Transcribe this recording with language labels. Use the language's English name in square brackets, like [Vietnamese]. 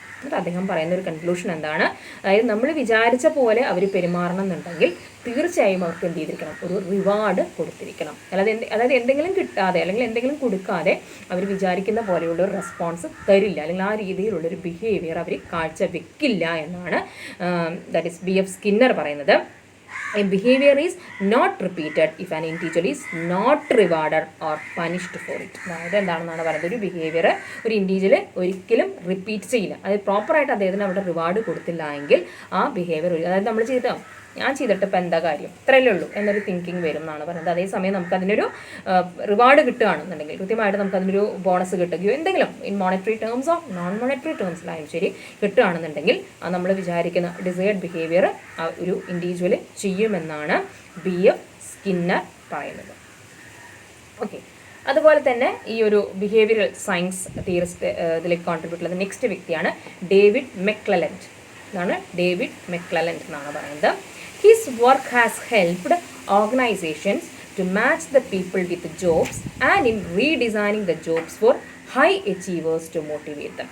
[Malayalam] എന്നിട്ട് അദ്ദേഹം പറയുന്ന ഒരു കൺക്ലൂഷൻ എന്താണ്, അതായത് നമ്മൾ വിചാരിച്ച പോലെ അവർ പെരുമാറണം എന്നുണ്ടെങ്കിൽ തീർച്ചയായും അവർക്ക് എന്ത് ചെയ്തിരിക്കണം, ഒരു റിവാർഡ് കൊടുത്തിരിക്കണം. അതായത് എന്തെങ്കിലും കിട്ടാതെ അല്ലെങ്കിൽ എന്തെങ്കിലും കൊടുക്കാതെ അവർ വിചാരിക്കുന്ന പോലെയുള്ള ഒരു റെസ്പോൺസ് തരില്ല, അല്ലെങ്കിൽ ആ രീതിയിലുള്ളൊരു ബിഹേവിയർ അവർ കാഴ്ച വെക്കില്ല എന്നാണ് ദാറ്റ് ഈസ് BF സ്കിന്നർ പറയുന്നത്. [English] A behavior is not repeated if an individual is not rewarded or punished for it. [Malayalam] അതായത് എന്താണെന്നാണ് പറയുന്നത്, ഒരു ബിഹേവിയർ ഒരു ഇൻഡിവിജ്വൽ ഒരിക്കലും റിപ്പീറ്റ് ചെയ്യില്ല, അതായത് പ്രോപ്പറായിട്ട് അദ്ദേഹത്തിന് അവിടെ റിവാർഡ് കൊടുത്തില്ല എങ്കിൽ ആ ബിഹേവിയർ, അതായത് നമ്മൾ ഞാൻ ചെയ്തിട്ട് ഇപ്പം എന്താ കാര്യം, ഇത്രയല്ലേ ഉള്ളൂ എന്നൊരു തിങ്കിങ് വരും എന്നാണ് പറയുന്നത്. അതേസമയം നമുക്കതിനൊരു റിവാർഡ് കിട്ടുകയാണെന്നുണ്ടെങ്കിൽ, കൃത്യമായിട്ട് നമുക്കതിനൊരു ബോണസ് കിട്ടുകയോ എന്തെങ്കിലും ഇൻ മോണിറ്ററി ടേംസോ നോൺ മോണിറ്ററി ടേംസിലായാലും ശരി കിട്ടുകയാണെന്നുണ്ടെങ്കിൽ നമ്മൾ വിചാരിക്കുന്ന ഡിസൈർഡ് ബിഹേവിയർ ഒരു ഇൻഡിവിജ്വൽ ചെയ്യുമെന്നാണ് BF സ്കിന്നർ പറയുന്നത്. ഓക്കെ, അതുപോലെ തന്നെ ഈ ഒരു ബിഹേവിയറൽ സയൻസ് തിയറിസ്റ്റ് ഇതിലേക്ക് കോൺട്രിബ്യൂട്ട് ചെയ്ത നെക്സ്റ്റ് വ്യക്തിയാണ് ഡേവിഡ് മെക്ലെലൻഡ് എന്നാണ്. ഡേവിഡ് മെക്ലെലൻഡ് എന്നാണ് പറയുന്നത്. [English] His work has helped organizations to match the people with jobs and in redesigning the jobs for high achievers to motivate them.